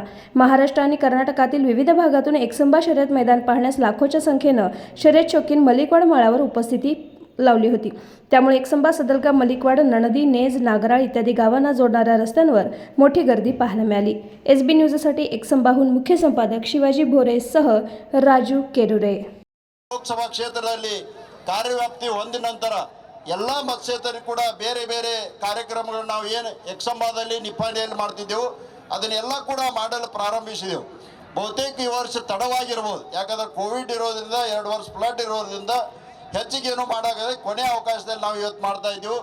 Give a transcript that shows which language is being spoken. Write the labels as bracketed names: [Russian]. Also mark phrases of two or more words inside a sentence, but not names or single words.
[Marathi] महाराष्ट्र आणि कर्नाटकातील विविध भागातून एकसंबा शर्यत मैदान पाहण्यास लाखोच्या संख्येनं शर्यत शौकीन मलिकवाड माळावर उपस्थिती लावली होती. त्यामुळे एकसंबा, सदलगा, मलिकवाड, नणदी, नेज, नागराळ इत्यादी गावांना जोडणाऱ्या रस्त्यांवर मोठी गर्दी पाहायला मिळाली. SB न्यूजसाठी एकसंबाहून मुख्य संपादक शिवाजी भोरेसह राजू केरुरे. [Kannada] ಲೋಕಸಭಾ ಕ್ಷೇತ್ರದಲ್ಲಿ ಕಾರ್ಯವ್ಯಾಪ್ತಿ ಹೊಂದ ನಂತರ ಎಲ್ಲ ಮತಕ್ಷೇತ್ರಕ್ಕೂ ಕೂಡ ಬೇರೆ ಬೇರೆ ಕಾರ್ಯಕ್ರಮಗಳನ್ನು ನಾವು ಏನು ಎಕ್ಸಂಬಾದಲ್ಲಿ ನಿಪ್ಪಾಣಿಯಲ್ಲಿ ಮಾಡ್ತಿದ್ದೆವು ಅದನ್ನೆಲ್ಲ ಕೂಡ ಮಾಡಲು ಪ್ರಾರಂಭಿಸಿದೆವು. ಬಹುತೇಕ ಈ ವರ್ಷ ತಡವಾಗಿರ್ಬೋದು, ಯಾಕಂದ್ರೆ ಕೋವಿಡ್ ಇರೋದ್ರಿಂದ 2 ವರ್ಷ ಫ್ಲಡ್ ಇರೋದ್ರಿಂದ ಹೆಚ್ಚಿಗೆ ಏನು ಮಾಡೋಕ್ಕಾಗದೆ ಕೊನೆ ಅವಕಾಶದಲ್ಲಿ ನಾವು ಇವತ್ತು ಮಾಡ್ತಾ ಇದ್ದೀವಿ.